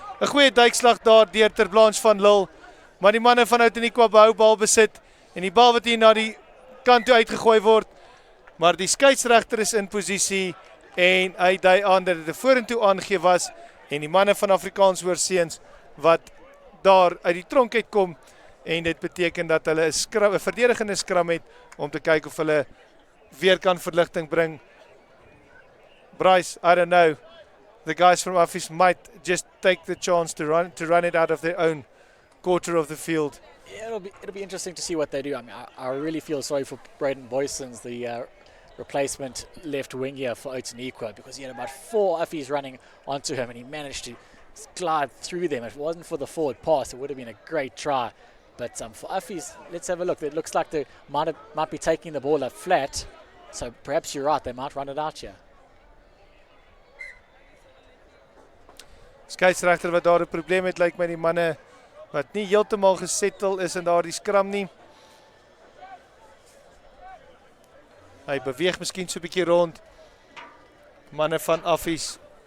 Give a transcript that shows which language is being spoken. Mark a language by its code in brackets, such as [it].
[af] 'n Goeie duikslag daar deur ter Blanche van Lille, maar die manne van Outeniqua behou balbesit en die bal wat hier na die kant toe uitgegooi word, maar die skeieregter is in posisie en hy dui aan dat dit 'n vorentoe aangee was en die manne van Afrikaans Oorseuns wat daar uit die tronk uitkom en dit beteken dat hulle 'n verdedigende skram het om te kyk of hulle weer kan verligting bring. [en] Bryce, I don't know. The guys from Affies might just take the chance to run it out of their own quarter of the field. Yeah, it'll be interesting to see what they do. I mean, I really feel sorry for Braden Boysons, the replacement left wing here for Outeniqua, because he had about 4 Affies running onto him and he managed to glide through them. If it wasn't for the forward pass, it would have been a great try. But for Affies, let's have a look. It looks like they might be taking the ball up flat, so perhaps you're right, they might run it out here. [af] Skeieregter wat daar 'n probleem het, lyk my die manne wat nie heeltemal gesettel is in daardie skram nie. Hy beweeg miskien so 'n bietjie rond. Manne van Affies.